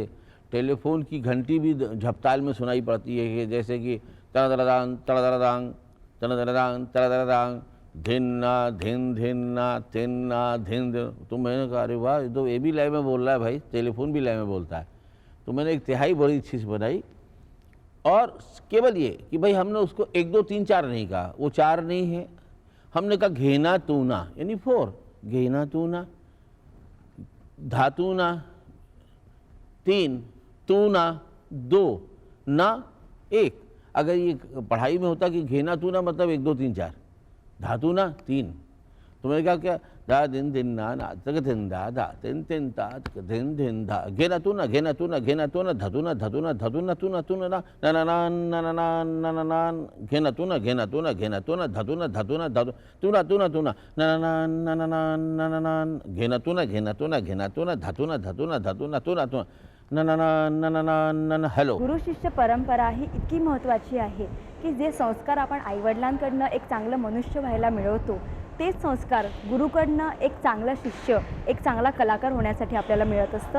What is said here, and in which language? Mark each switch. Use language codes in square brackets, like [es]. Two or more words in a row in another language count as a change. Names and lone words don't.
[hi] टेलीफोन की घंटी भी झपताल में सुनाई पड़ती है कि जैसे कि तड़दड़दांग तड़दड़दांग तड़दड़दांग तड़दड़दांग धिन्ना धिन धिन्ना तिन्ना धिन. तो मैंने कहा अरे वाह, तो ये भी लय में बोल रहा है भाई, टेलीफोन भी लय में बोलता है. तो मैंने एक तिहाई बड़ी चीज़ बनाई और केवल ये कि भाई हमने उसको 1 2 3 4 नहीं कहा, वो 4 नहीं है, हमने कहा घेना तूना यानी 4, घेना तूना, धातुना 3, तूना 2, ना 1. अगर ये पढ़ाई में होता कि घेना तूना मतलब 1 2 3 4, धातुना 3, तो मैंने कहा क्या दा दिन दिन ना ना तक दिन दा दा तिन तिन ता तक दिन दिन धा, घेना तूना घेना तूना घेना तूना धतुना धतुना धतुना तूना तूना ना ना ना ना ना ना ना ना ना घेना तूना घेना तूना घेना तूना धतुना धतुना धतु तूना तूना तूना ना ना ना ना ना ना ना ना घेना तूना घेना तूना घेना तूना धतुना धतुना धतुना तूना तूना ना ना ना ना ना ना ना ना. हॅलो. [mr] गुरु शिष्य परंपरा ही इतकी महत्त्वाची आहे की जे संस्कार आपण आईवडिलांकडनं एक चांगलं मनुष्य व्हायला मिळवतो, तेच संस्कार गुरुकडनं एक चांगला शिष्य, एक चांगला कलाकार होण्यासाठी आपल्याला मिळत असतं.